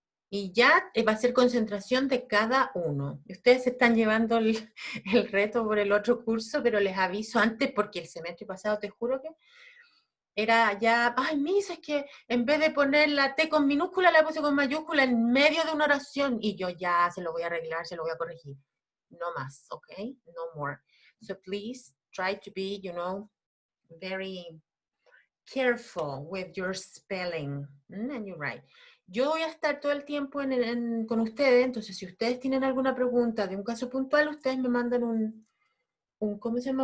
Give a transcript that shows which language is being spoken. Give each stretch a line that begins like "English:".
Spanish: Y ya va a ser concentración de cada uno. Ustedes se están llevando el reto por el otro curso, pero les aviso antes porque el semestre pasado, te juro que era ya, ay, Miss, es que en vez de poner la T con minúscula, la puse con mayúscula en medio de una oración, y yo ya se lo voy a arreglar, se lo voy a corregir. No más, ¿ok?
English: No more. So please try to be, you know, very careful with your spelling. And you're right.
Spanish: Yo voy a estar todo el tiempo con ustedes, entonces si ustedes tienen alguna pregunta de un caso puntual, ustedes me mandan un ¿cómo se llama?